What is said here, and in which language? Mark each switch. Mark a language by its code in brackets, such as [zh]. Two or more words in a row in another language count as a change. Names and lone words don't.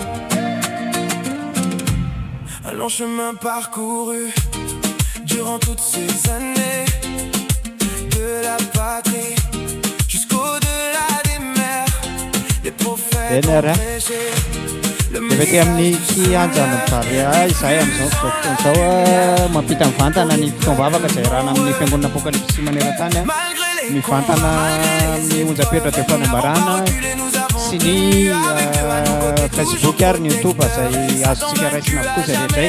[fr] Un long chemin parcouru durant toutes ces années, de la patrie jusqu'au-delà des mers. Les prophètes ont prêché le [mg] message amin'ny Kianja BAREA izay amin'izao fotoan'izao mampita mivantana ny fotoam-bavaka izay rahana amin'ny Fiangonana Apokalypsy maneran-tany. Mivantana amin'ny onjam-pefatra dia fanambarana sy ny Facebook ary ny YouTube izay azontsika raisina avokoa izay rehetra.